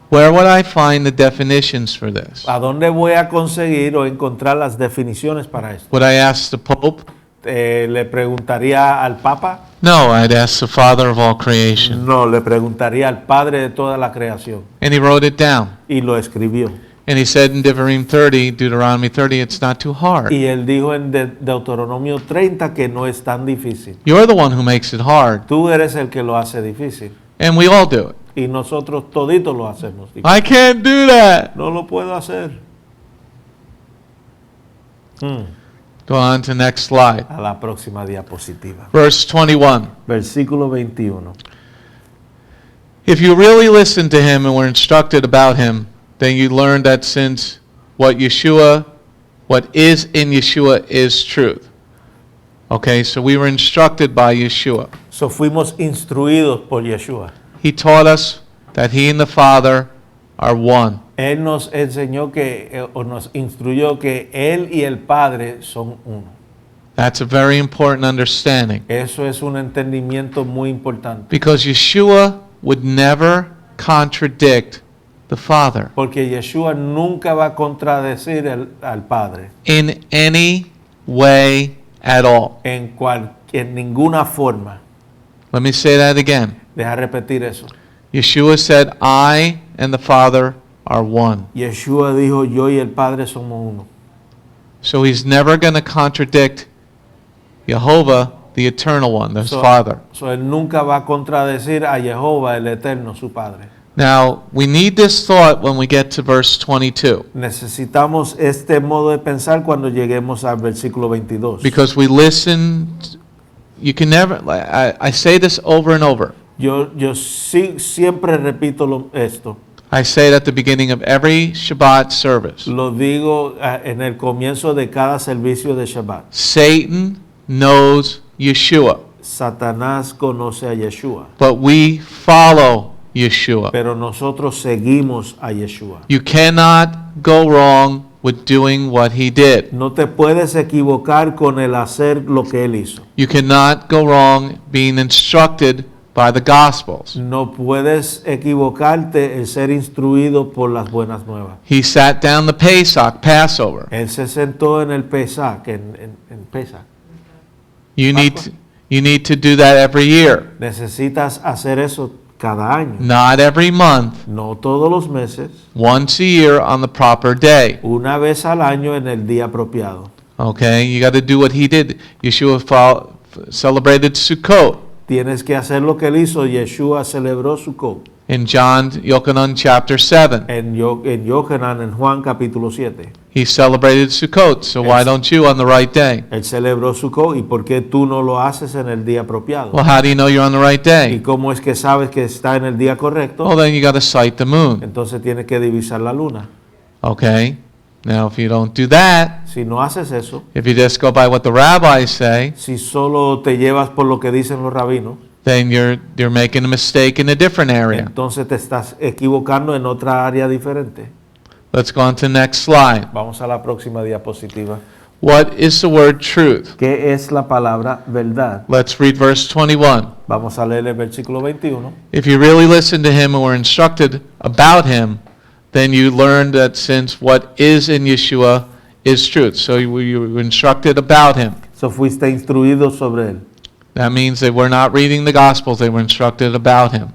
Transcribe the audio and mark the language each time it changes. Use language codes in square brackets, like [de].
[en] Where would I find the definitions for this? [es] ¿A dónde voy a conseguir o encontrar las definiciones para esto? [en] Would I ask the Pope? [es] ¿Le preguntaría al Papa? [en] No, I'd ask the Father of all creation. [es] No, le preguntaría al Padre de toda la creación. [en] And he wrote it down. [es] Y lo escribió. [en] And he said in Deuteronomy 30, it's not too hard. [es] Y él dijo en Deuteronomio 30 que no es tan difícil. [en] You're the one who makes it hard. [es] Tú eres el que lo hace difícil. [en] And we all do it. [es] Y nosotros toditos lo hacemos difícil. [en] I can't do that. [es] No lo puedo hacer. [en] Go on to next slide. [es] A la próxima diapositiva. [en] Verse 21. [es] Versículo 21. [en] If you really listened to him and were instructed about him, then you learned that since what is in Yeshua is truth. Okay, so we were instructed by Yeshua. [es] So fuimos instruidos por Yeshua. [en] He taught us that he and the Father are one. [es] Él nos enseñó o nos instruyó que Él y el Padre son uno. [en] That's a very important understanding. [es] Eso es un entendimiento muy importante. [en] Because Yeshua would never contradict the Father [es] Porque Yeshua nunca va a contradecir al Padre [en] in any way at all. [es] en ninguna forma. [en] Let me say that again. [es] Deja repetir eso. [en] Yeshua said, I and the Father are one. [es] Yeshua dijo, yo y el Padre somos uno. [en] So he's never going to contradict Jehovah, the eternal one, the Father. [es] So él nunca va a contradecir a Jehová, el Eterno, su Padre. [en] Now, we need this thought when we get to verse 22. [es] Necesitamos este modo de pensar cuando lleguemos al versículo 22. [en] Because we listen, you can never, I say this over and over. [es] Yo siempre repito esto. [en] I say it at the beginning of every Shabbat service. [es] Lo digo en el comienzo de cada servicio de Shabbat. [en] Satan knows Yeshua, [es] Satanás conoce a Yeshua, [en] but we follow Yeshua. [es] pero nosotros seguimos a Yeshua. [en] You cannot go wrong with doing what he did. [es] No te puedes equivocar con el hacer lo que él hizo. [en] You cannot go wrong being instructed by the Gospels. [es] No puedes equivocarte en ser instruido por las buenas nuevas. [en] He sat down the Pesach, Passover. [es] Él se sentó en el Pesach, en Pesach. [en] You need to do that every year. [es] Necesitas hacer eso cada año. [en] Not every month, [es] No todos los meses, [en] once a year on the proper day. [es] una vez al año en el día apropiado. [en] Okay, you got to do what he did. Yeshua celebrated Sukkot. [es] Tienes que hacer lo que él hizo. Yeshua celebró Sukkot [en] In John Yochanan chapter 7, [es] en Yohanan, en Juan capítulo 7. [en] he celebrated Sukkot. So why don't you on the right day? [es] Él celebró Sukkot. ¿Y por qué tú no lo haces en el día apropiado? [en] Well, how do you know you're on the right [es] ¿Y [en] day? [es] cómo es que sabes que está en el día correcto? [en] Well, then you got to sight the moon. [es] Entonces tienes que divisar la luna. [en] Okay. Now, if you don't do that, [es] Si no haces eso, [en] if you just go by what the rabbis say, [es] si solo te llevas por lo que dicen los rabinos, [en] then you're making a mistake in a different area. [es] entonces te estás equivocando en otra área diferente. [en] Let's go on to the next slide. [es] Vamos a la próxima diapositiva. [en] What is the word truth? [es] ¿Qué es la palabra verdad? [en] Let's read verse 21. [es] Vamos a leer el versículo 21. [en] If you really listened to him and were instructed about him, then you learned that since what is in Yeshua is truth. So you were instructed about him. [es] So fuiste instruido sobre él. [en] That means they were not reading the Gospels, they were instructed about him.